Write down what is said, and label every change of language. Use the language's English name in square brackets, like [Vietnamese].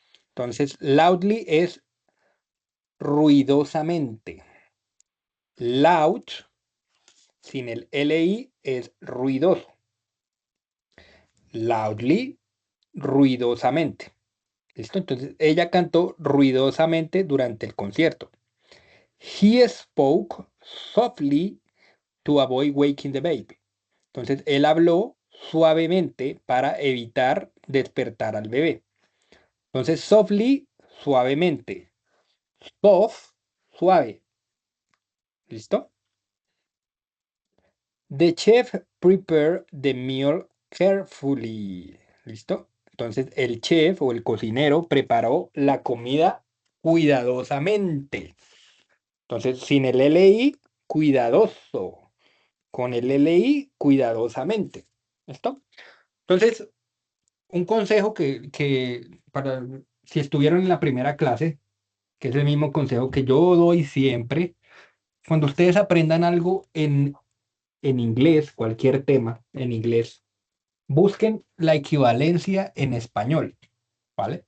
[Spanish] Entonces, loudly es ruidosamente. Loud, sin el li, es ruidoso. Loudly, ruidosamente. ¿Listo? Entonces, ella cantó ruidosamente durante el concierto. [English] He spoke softly to avoid waking the baby. [Spanish] Entonces, él habló suavemente para evitar despertar al bebé. Entonces, softly, suavemente. Soft, suave. ¿Listo? [English] The chef prepared the meal carefully. [Spanish] ¿Listo? Entonces, el chef o el cocinero preparó la comida cuidadosamente. Entonces, sin el LI, cuidadoso. Con el LI, cuidadosamente. ¿Listo? Entonces, un consejo que para si estuvieron en la primera clase, que es el mismo consejo que yo doy siempre, cuando ustedes aprendan algo en inglés, cualquier tema en inglés, busquen la equivalencia en español, ¿vale?